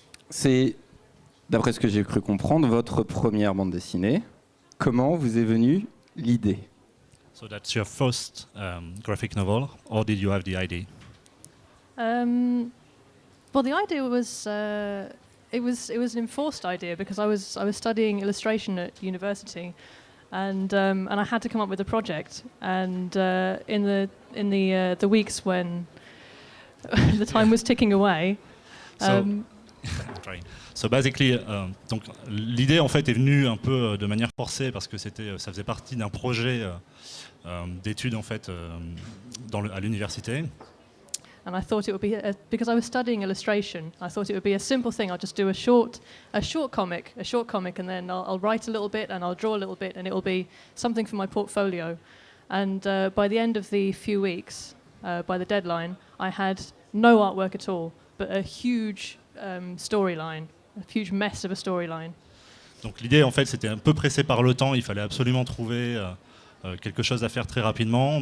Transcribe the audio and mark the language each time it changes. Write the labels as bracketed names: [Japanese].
[French] C'est, d'après ce que j'ai cru comprendre, votre première bande dessinée. Comment vous est venue l'idée? [English] So that's your first graphic novel, or did you have the idea? Well, the idea was it was an enforced idea because I was studying illustration at university, and I had to come up with a project. And in the weeks when the time was ticking away. So basically, [French] donc l'idée en fait est venue un peu de manière forcée parce que ça faisait partie d'un projet d'études en fait à l'université. [English] And I thought it would be because I was studying illustration. I thought it would be a simple thing. I'll just do a short comic, and then I'll write a little bit and I'll draw a little bit, and it will be something for my portfolio. And by the end of the few weeks, by the deadline, I had no artwork at all, but a huge storyline, a huge mess of a storyline. [French] Donc l'idée en fait c'était un peu pressé par le temps. Il fallait absolument trouver quelque chose à faire très rapidement.